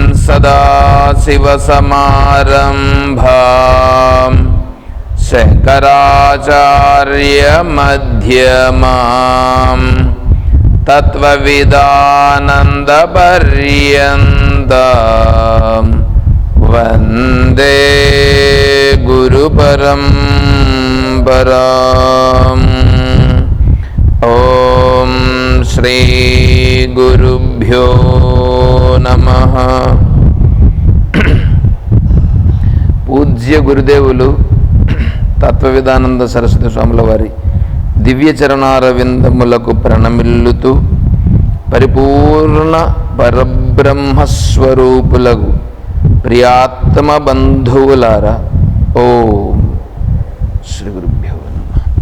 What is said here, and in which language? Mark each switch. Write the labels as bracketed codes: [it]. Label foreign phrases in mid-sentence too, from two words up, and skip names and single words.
[sa] सदाशिवसमारम्भां शङ्कराचार्यमध्यमां तत्त्वविदानन्दपर्यन्तां वन्दे गुरुपरम्पराम्। ओम श्री गुरुभ्यो नमः। [te] పూజ్య గురుదేవులు తత్వవిదానంద సరస్వతి స్వాముల వారి దివ్య చరణారవిందములకు ప్రణమిల్లుతూ పరిపూర్ణ పరబ్రహ్మస్వరూపులకు ప్రియాత్మ బంధువులారా, [sa] ఓం శ్రీ గురుభ్యో నమః.